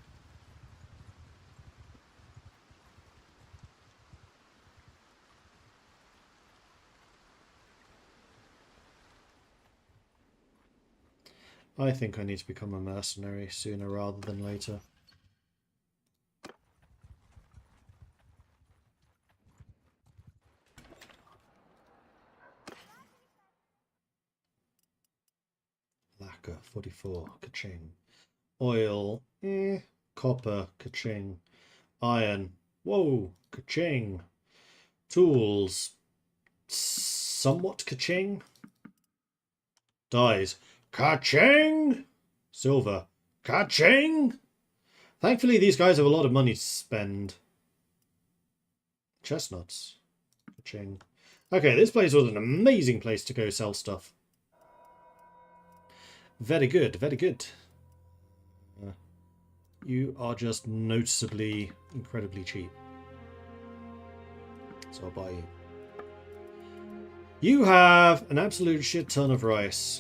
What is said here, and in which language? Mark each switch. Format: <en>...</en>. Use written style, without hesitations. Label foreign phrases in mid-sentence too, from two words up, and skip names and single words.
<en>I think I need to become a mercenary sooner rather than later. Lacquer, 44, ka-ching. Oil, Copper, ka-ching. Iron, whoa, ka-ching. Tools, somewhat ka-ching. Dyes, ka-ching! Silver, ka-ching! Thankfully, these guys have a lot of money to spend. Chestnuts, ka-ching. Okay, this place was an amazing place to go sell stuff. Very good, very good. You are just noticeably incredibly cheap. So I'll buy you. You have an absolute shit ton of rice.</en>